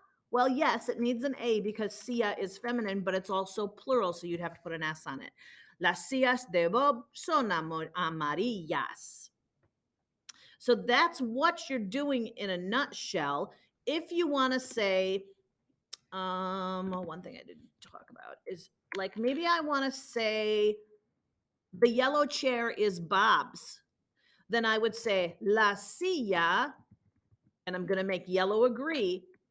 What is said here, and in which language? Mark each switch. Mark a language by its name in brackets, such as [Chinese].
[English] Well, yes, it needs an A because silla is feminine, but it's also plural, so you'd have to put an S on it. [Spanish] Las sillas de Bob son amarillas. [English] So that's what you're doing in a nutshell. If you want to say, one thing I didn't talk about is like maybe I want to say the yellow chair is Bob's. Then I would say [Spanish] la silla, [English] and I'm going to make yellow agree.